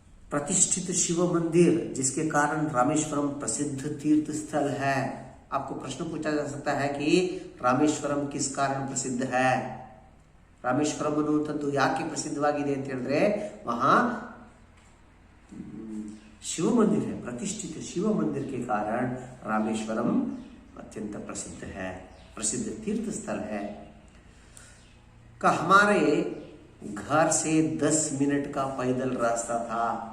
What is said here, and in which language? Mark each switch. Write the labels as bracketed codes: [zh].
[hi] प्रतिष्ठित शिव मंदिर जिसके कारण रामेश्वरम प्रसिद्ध तीर्थ स्थल है. आपको प्रश्न पूछा जा सकता है कि ರಾಮೇಶ್ವರಂ किस कारण प्रसिद्ध है. [kn] ರಾಮೇಶ್ವರಂ ಅನ್ನುವಂಥದ್ದು ಯಾಕೆ ಪ್ರಸಿದ್ಧವಾಗಿದೆ ಅಂತ ಹೇಳಿದ್ರೆ, [hi] वहाँ शिव मंदिर है. प्रतिष्ठित शिव मंदिर के कारण रामेश्वरम अत्यंत प्रसिद्ध है, प्रसिद्ध तीर्थ स्थल है. का हमारे घर से 10 मिनट का पैदल रास्ता था.